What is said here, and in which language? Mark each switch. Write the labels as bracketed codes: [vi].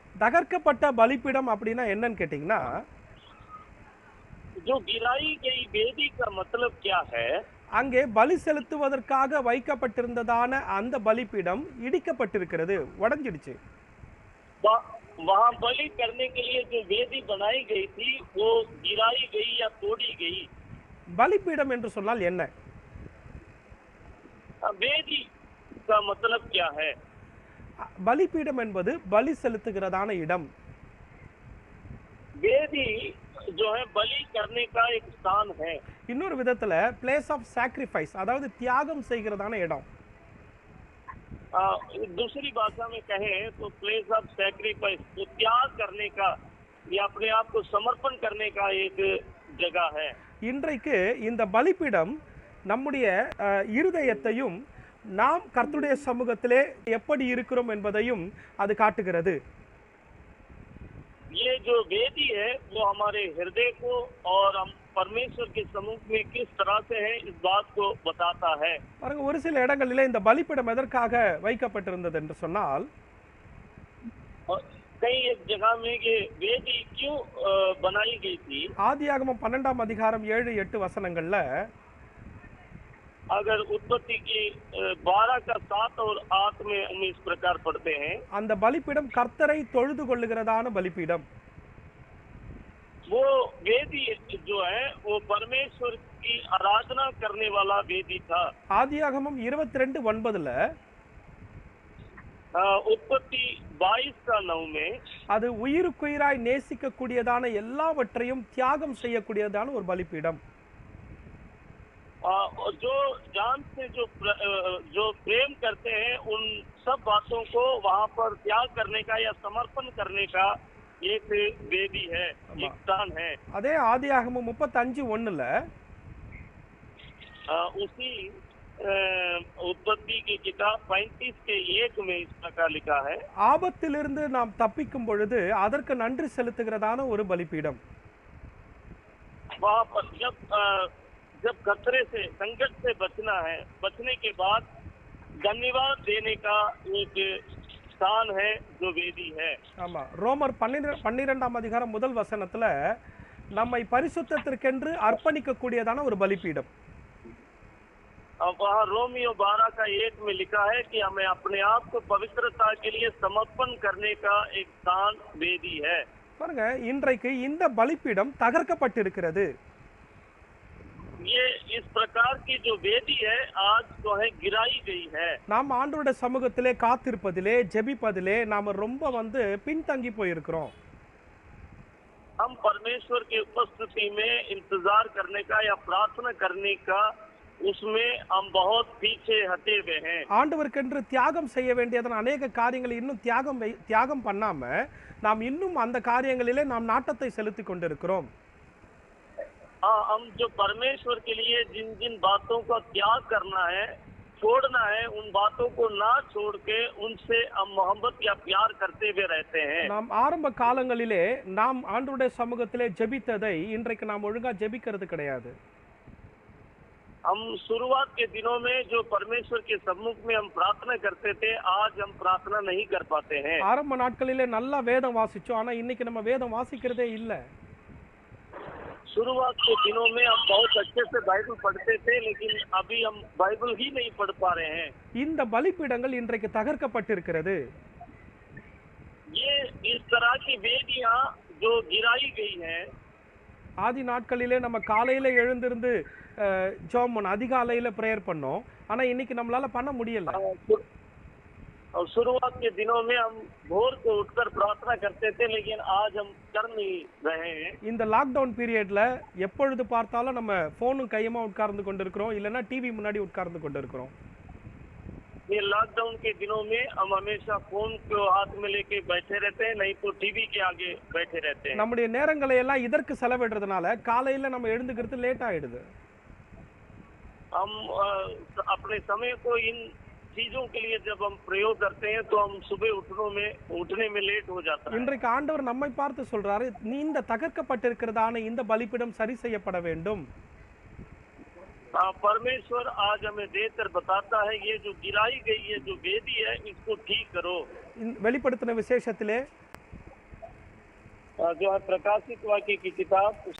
[ta] தகர்க்கப்பட்ட பலிபீடம் அப்படின்னா என்னன்னு கேட்டிங்கன்னா, [hi] जो गिराई गई वेदी का मतलब क्या है, [ta] அங்கே பலி செலுத்துவதற்காக வைக்கப்பட்டிருந்ததான அந்த பலிபீடம் இடிக்கப்பட்டிருக்கிறது, உடைஞ்சிடுச்சு. [hi] वहाँ बलि करने के लिए जो वेदी बनाई गई थी वो गिराई गई या तोड़ी गई। [ta] பலிபீடம் என்று சொன்னால் என்ன? [hi] वेदी का मतलब क्या है? [ta] பலிபீடம் என்பது பலி செலுத்துகிறதான இடம். [hi] वेदी जो है बलि करने का एक स्थान है। [ta] இன்னொரு விதத்துல [en] place of sacrifice, [ta] அதாவது தியாகம் செய்கிறதான இடம். [hi] दूसरी भाषा में कहें तो [en] place of sacrifice, [hi] तो त्याग करने का या अपने आप को समर्पण करने का एक जगह है। [ta] இன்றைக்கு இந்த பலிபீடம் நம்முடைய இருதயத்தையும் நாம் கர்த்தருடைய சமூகத்திலே எப்படி இருக்கிறோம் என்பதையும் அது காட்டுகிறது. [hi] ये जो वेदी है वो हमारे हृदय को और हम परमेश्वर के सम्मुख में किस तरह से है इस बात को बताता है। [ta] பாருங்க, ஒரு சில இடங்களிலே இந்த பலிபீடம் எதற்காக வைக்கப்பட்டிருந்தது என்று சொன்னால், [hi] कई एक जगह में ये वेदी क्यों बनाई गई थी। [ta] ஆதியாகமம் 12ஆம் அதிகாரம் 7-8 வசனங்கள்ல, [hi] अगर उत्पत्ति की 12 का 7 और 8 में हम इस प्रकार पढ़ते हैं, [ta] அந்த பலிபீடம் கர்த்தரை தொழுது கொள்ளுகிறதான பலிபீடம். [hi] वो वेदी जो है वो परमेश्वर की आराधना करने वाला वेदी था। [ta] ஆதியாகமம் 22:9ல, [hi] उत्पत्ति 22 का 9 में [ta] அது உயிருக்குயிராய் நேசிக்க கூடியதான எல்லாவற்றையும் தியாகம் செய்யக்கூடியதான ஒரு பலிபீடம். [hi] जो जान से जो प्रेम करते हैं उन सब बातों को वहाँ पर त्याग करने का या समर्पण करने का एक वेदी है, एक स्थान है। [ta] அதே ஆதியாகமம் 35:1ல, [hi] उसी उत्पत्ति की किताब 35 के 1 में इस प्रकार लिखा है, [ta] ஆபத்திலிருந்து நாம் தப்பிக்கும் பொழுது அதற்கு நன்றி செலுத்துகிறதான ஒரு பலிபீடம். [hi] वहाँ पर जब खतरे से संकट से बचना है, बचने के बाद धन्यवाद देने का एक स्थान है जो वेदी है। [ta] ஆமா, ரோமர் 12ஆம் அதிகாரம் 1 வசனத்துல நம்மை பரிசுத்தத்திற்கென்று அர்ப்பணிக்க கூடியதான ஒரு பலிபீடம். [hi] वहाँ रोमियो 12 का 1 में लिखा है कि हमें अपने आप को पवित्रता के लिए समर्पण करने का एक स्थान वेदी है। [ta] பாருங்க, இன்றைக்கு இந்த பலிபீடம் தகர்க்கப்பட்டிருக்கிறது. [hi] ये इस प्रकार की जो वेदी है आज जो है गिराई गई है। [ta] நாம் ஆண்டவருடைய சமூகத்திலே காத்திருப்பதிலே, ஜெபிப்பதிலே நாம ரொம்ப பின்தங்கி போயிருக்கிறோம். [hi] हम परमेश्वर की उपस्थिति में इंतजार करने का या प्रार्थना करने का उसमें हम बहुत पीछे हटे हुए हैं। [ta] ஆண்டவருக்கென்று தியாகம் செய்ய வேண்டியதான अनेक காரியங்களை இன்னும் தியாகம் பண்ணாம நாம் இன்னும் அந்த காரியங்களிலே நாம் நாட்டத்தை செலுத்தி கொண்டிருக்கிறோம். [hi] हम जो परमेश्वर के लिए जिन जिन बातों का त्याग करना है, छोड़ना है, उन बातों को ना छोड़ के उनसे हम मोहब्बत या प्यार करते हुए रहते हैं। [ta] நாம் ஆரம்ப காலங்களிலே நாம் ஆண்டவருடைய சமூகத்திலே ஜெபித்ததை இன்றைக்கு நாம் ஒழுங்கா ஜெபிக்கிறது கிடையாது. [hi] हम शुरुआत के दिनों में जो परमेश्वर के सम्मुख में हम प्रार्थना करते थे, आज हम प्रार्थना नहीं कर पाते हैं। [ta] ஆரம்ப நாட்களிலே நல்லா வேதம் வாசிச்சோம், ஆனா இன்னைக்கு நம்ம வேதம் வாசிக்கிறதே இல்ல. [hi] शुरुआत के दिनों में हम बहुत अच्छे से बाइबल पढ़ते थे, लेकिन अभी हम बाइबल ही नहीं पढ़ पा रहे हैं। [ta] இந்த பலிபீடங்கள் இன்றைக்கு தகர்க்கப்பட்டிருக்கிறது. [hi] ये इस तरह की वेदियां जो गिराई गई हैं, [ta] ஆதி நாட்களிலே நம்ம காலையில எழுந்திருந்து ஜெபம் பண்ணோம், அதிகாலையில பிரேயர் பண்ணோம். ஆனா இன்னைக்கு நம்மளால பண்ண முடியல. [hi] और शुरुआत के दिनों में हम भोर को उठकर प्रार्थना करते थे, लेकिन आज हम कर नहीं रहे हैं। [ta] இந்த லாக்டவுன் பீரியட்ல எப்பொழுது பார்த்தாலும் நம்ம போனும் கையுமா உட்கார்ந்து கொண்டிருக்கிறோம், இல்லைன்னா டிவி முன்னாடி உட்கார்ந்து கொண்டிருக்கிறோம். [hi] ये लॉकडाउन के दिनों में हम हमेशा फोन को हाथ में लेके बैठे रहते हैं, नहीं तो टीवी के आगे बैठे रहते हैं। [ta] நம்முடைய நேரங்களை எல்லாம் இதற்கு செலவிடுறதுனால காலையில நம்ம எழுந்துக்கிறது லேட் ஆயிடுது. [hi] हम अपने समय को इन चीजों के लिए जब हम प्रयोग करते हैं तो हम सुबह उठने में लेट हो जाता है। [ta] இன்றைக்கு ஆண்டவர் நம்மை பார்த்து சொல்றாரு, நீ இந்த தகர்க்கப்பட்டிருக்கிறதான இந்த பலிபீடம் சரி செய்யப்பட வேண்டும். [hi] परमेश्वर आज हमें देकर बताता है, ये जो गिराई गई है जो वेदी है, इसको ठीक करो। [ta] வெளிப்படுத்தின விசேஷத்திலே [hi] जो है प्रकाशित वाक्य की किताब